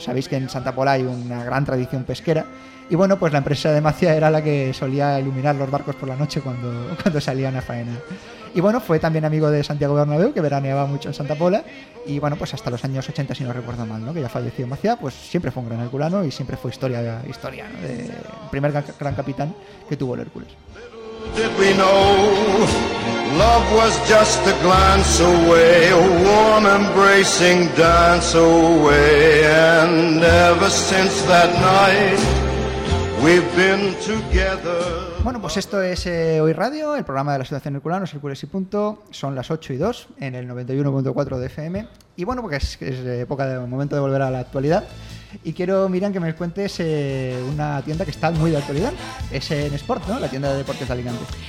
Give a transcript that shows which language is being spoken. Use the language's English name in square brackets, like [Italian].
[Spanish] Sabéis que en Santa Pola hay una gran tradición pesquera. Y bueno, pues la empresa de Maciá era la que solía iluminar los barcos por la noche cuando salían a faena. Y bueno, fue también amigo de Santiago Bernabéu, que veraneaba mucho en Santa Pola. Y bueno, pues hasta los años 80, si no recuerdo mal, ¿no? Que ya falleció Maciá, pues siempre fue un gran herculano y siempre fue historia, ¿no? De primer gran capitán que tuvo el Hércules. [English] Did we know love was just a glance away, a warm embracing dance away, and ever since that night we've been together. [Spanish] Bueno, pues esto es Hoy Radio, el programa de la Asociación Herculanos, Hércules y Punto. Son las 8 y 2 en el 91.4 de FM. Y bueno, porque es época de momento de volver a la actualidad. Y quiero, Miriam, que me cuentes una tienda que está muy de actualidad. Es en Sport, ¿no? La tienda de deportes de Alicante.